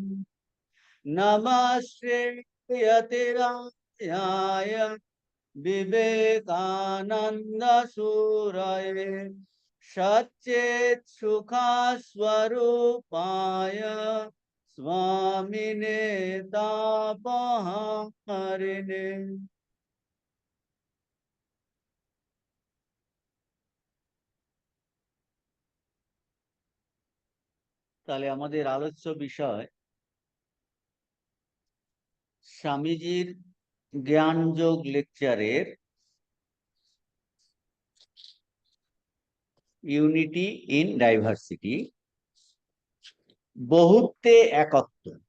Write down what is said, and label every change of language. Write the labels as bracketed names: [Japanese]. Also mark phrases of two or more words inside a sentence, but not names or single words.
[Sanskrit] नमस्ते यतिराय विवेकानंद सूरये सच्चेत सुखा स्वरूपाय स्वामिने तापहारिणे। [Bangla] তাহলে আমাদের আলোচ্য বিষয় স্বামীজির জ্ঞানযোগ লেকচারের [English] unity in diversity, [Bangla] বহুত্বে একত্ব।